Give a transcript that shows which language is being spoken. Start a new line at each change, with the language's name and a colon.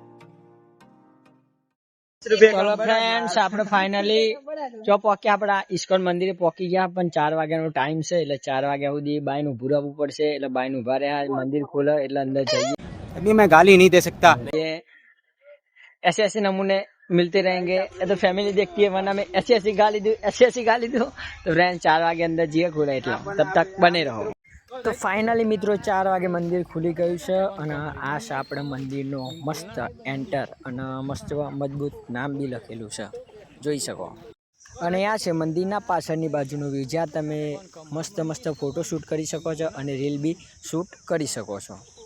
Gujarati: ચલો ફ્રેન્ડ્સ, આપણે ફાઇનલી જો પહોંચ્યા, આપડા ઇસ્કોન મંદિરે પહોંચી ગયા. પણ 4 વાગ્યાનો ટાઈમ છે, એટલે 4 વાગ્યા સુધી બાઈન ઉભું રહેવું પડશે. એટલે બાઈન ઉભા રહ્યા, મંદિર ખોલે એટલે અંદર જઈએ.
Hindi: अभी मैं गाली नहीं दे सकता. ऐसे ऐसे नमूने मिलते रहेंगे. ये तो फैमिली देखती है, वरना मैं ऐसी गाली दूं, ऐसी गाली दूं.
Gujarati: तो फ्रेंड, 4 वागे अंदर जिए खुले, એટલે તબ તક બને રહો. તો ફાઇનલી મિત્રો 4 વાગે મંદિર ખુલી ગયું છે. અને આ છે આપણે મંદિરનો મસ્ત એન્ટર, અને મસ્ત મજબૂત નામ બી લખેલું છે, જોઈ શકો. અને આ છે મંદિરના પાછળની બાજુનો વ્યૂ, જ્યાં તમે મસ્ત ફોટો શૂટ કરી શકો છો અને રીલ બી શૂટ કરી શકો છો.